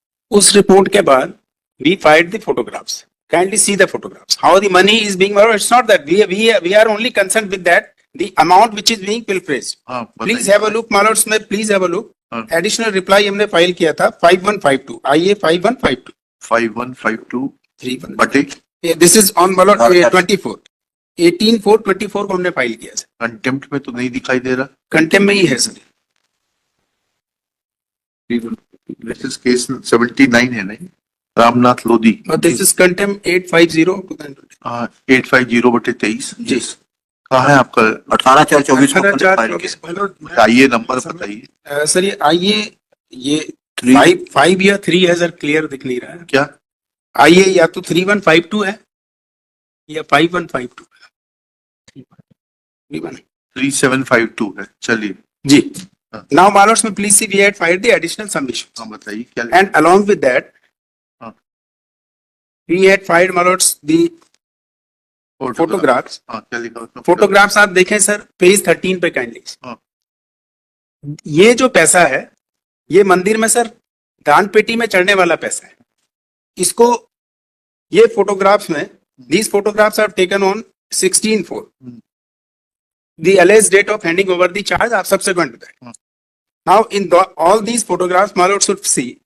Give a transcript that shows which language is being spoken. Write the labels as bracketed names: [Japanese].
[English] उस रिपोर्ट के बाद we filed the photographs. Kindly see the photographs. How the money is being borrowed. It's not that we are only concerned with that. The amount which is being pilfered. [Hindi] हाँ [English] Please have a look, my lords. में please have a look. [Hindi] हाँ। Additional reply हमने file किया था 5152. IA 5152. 5152 31. बटे [English] This is on my lord 24. 18/4/24 को हमने file किया सर। [Hindi] कंटेम्प्ट में तो नहीं दिखाई दे रहा। कंटेम्प्ट में ही है सर। [English] This is case 79 है नहीं? रामनाथ लोधी। और दिस इज कंटेम्प्ट 850 [Hindi] हाँ 850 बटे 23। जी। कहाँ है आपका? 18/4/24 को 18/4/24 आइए नंबर बताइए। सर ये आइए ये 5 या 3 है सर, क्लियर दिख नहीं रहा है। क्या? आइए या तो 3152 है या 5152 है। 3752 है। चलिए जी। [English] Now, my lords, please see, we had filed the additional submissions. [Hindi] हाँ बताइए क्या? [English] And along with that, [Hindi] हाँ। [English] we had filed, my lords, the photographs. [Hindi] हाँ क्या लिखा उसमें? Photographs आप देखें सर, पेज 13 पे काइंडली। हाँ। ये जो पैसा है, ये मंदिर में सर दान पेटी में चढ़ने वाला पैसा है। [English] इसको ये फोटोग्राफ्स में, these photographs are taken on 16/4. The alleged date of handing over the charge are subsequent to that. Hmm. Now, in all these photographs, my lord should see